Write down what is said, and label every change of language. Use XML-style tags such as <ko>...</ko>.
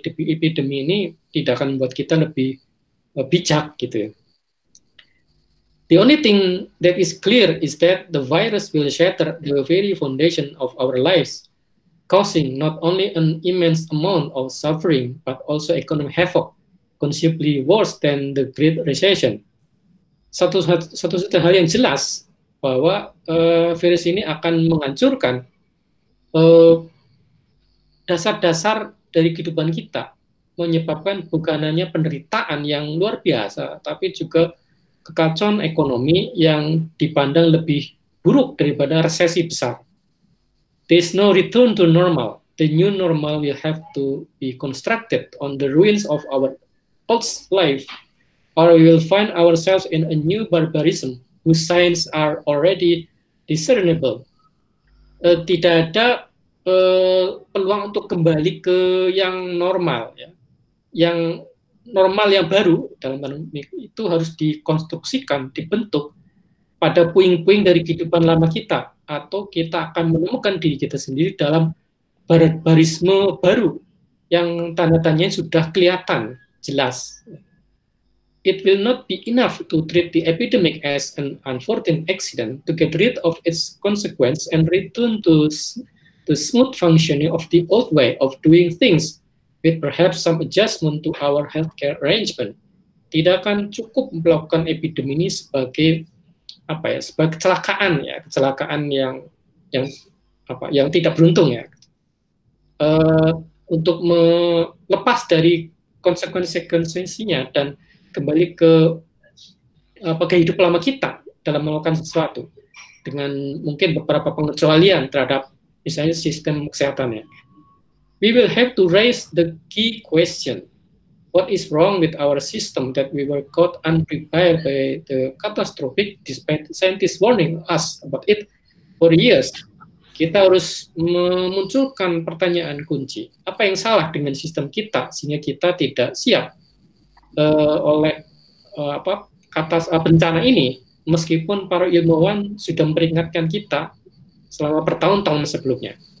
<id>Epidemi ini tidak akan membuat kita lebih bijak gitu.</id> <en>The only thing that is clear is that the virus will shatter the very foundation of our lives, causing not only an immense amount of suffering, but also economic havoc, considerably worse than the Great Recession.</en> <id>Satu hal yang jelas bahwa virus ini akan menghancurkan dasar-dasar dari kehidupan kita, menyebabkan bukan hanya penderitaan yang luar biasa, tapi juga kekacauan ekonomi yang dipandang lebih buruk daripada resesi besar.</id> <en>There is no return to normal. The new normal will have to be constructed on the ruins of our old life, or we will find ourselves in a new barbarism whose signs are already discernible.</en> <id>Tidak ada peluang untuk kembali ke yang normal, ya. Yang normal yang baru dalam itu harus dikonstruksikan, dibentuk pada puing-puing dari kehidupan lama kita, atau kita akan menemukan diri kita sendiri dalam barbarisme baru yang tanda-tandanya sudah kelihatan jelas.</id> <en>It will not be enough to treat the epidemic as an unfortunate accident to get rid of its consequence and return to the smooth functioning of the old way of doing things, with perhaps some adjustment to our healthcare arrangement.</en> <id>Tidak akan cukup melakukan epidemi ini sebagai sebagai kecelakaan yang tidak beruntung, ya. Untuk melepas dari konsekuensinya dan kembali ke kehidupan lama kita dalam melakukan sesuatu dengan mungkin beberapa pengecualian terhadap misalnya sistem kesehatannya.</id> <en>We will have to raise the key question: what is wrong with our system that we were caught unprepared by the catastrophic, despite scientists warning us about it for years?</en> <id>Kita harus memunculkan pertanyaan kunci. Apa yang salah dengan sistem kita sehingga kita tidak siap oleh bencana ini, meskipun para ilmuwan sudah memperingatkan kita selama bertahun-tahun sebelumnya.</id>